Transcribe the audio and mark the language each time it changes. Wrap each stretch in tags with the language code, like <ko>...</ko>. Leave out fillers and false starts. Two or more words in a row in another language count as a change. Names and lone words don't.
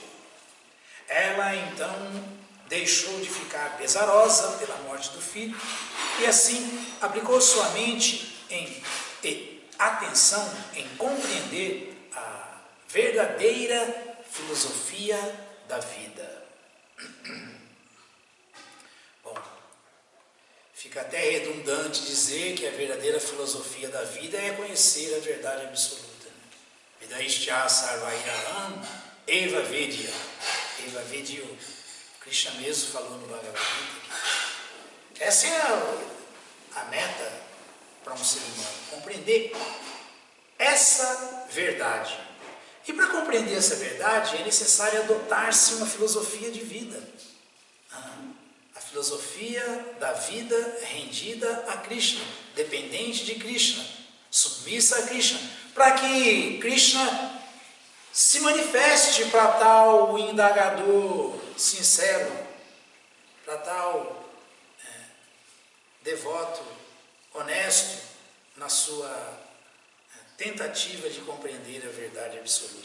<pt>Ela então deixou de ficar pesarosa pela morte do filho e assim aplicou sua mente e atenção em compreender a verdadeira filosofia da vida. Bom, fica até redundante dizer que a verdadeira filosofia da vida é conhecer a verdade absoluta.</pt> <sa>Vidaishya sarvairaham eva vedya. Eva vedyo.</sa> <pt>Krishna mesmo falou no Bhagavad Gita. Essa é a meta para um ser humano, compreender essa verdade. E para compreender essa verdade é necessário adotar-se uma filosofia de vida. A filosofia da vida rendida a Krishna, dependente de Krishna, submissa a Krishna, para que Krishna se manifeste para tal indagador sincero, para tal devoto, honesto, na sua tentativa de compreender a verdade absoluta.</pt>